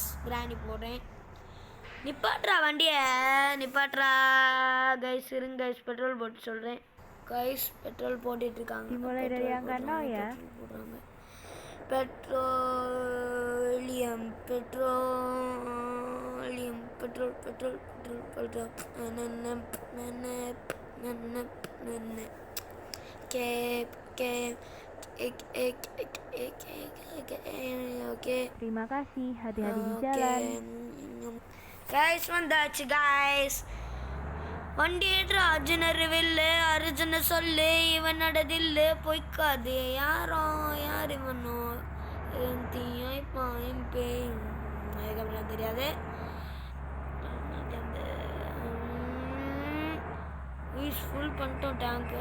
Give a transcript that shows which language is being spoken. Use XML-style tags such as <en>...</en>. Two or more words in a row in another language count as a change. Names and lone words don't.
<ta>கிராணி போடுறேன். நிப்பாட்றா வண்டியை, நிப்பாட்றா கைஸ். இருங்க கைஸ், பெட்ரோல் போட்டு சொல்கிறேன் கைஸ். பெட்ரோல் போட்டுட்ருக்காங்க, போடுறாங்க. பெட்ரோலியம் பெட்ரோலியம் பெட்ரோல் பெட்ரோல் பெட்ரோல் பெட்ரோல் oke.</ta> <ms>Terima kasih, hati-hati di jalan.</ms> <ta>Guys, வந்தாச்சு guys. வண்டியேற்ற அர்ஜுனர் வில்லு, அர்ஜுன சொல்லு, இவனோட தில்லு பொய்க்காது. யார் இவனோ தீயாய்ப்பாயும் பேயும், அதுக்கப்புறம் தெரியாது. ஃபுல் பண்ணிட்டோம் டேங்கை.</ta>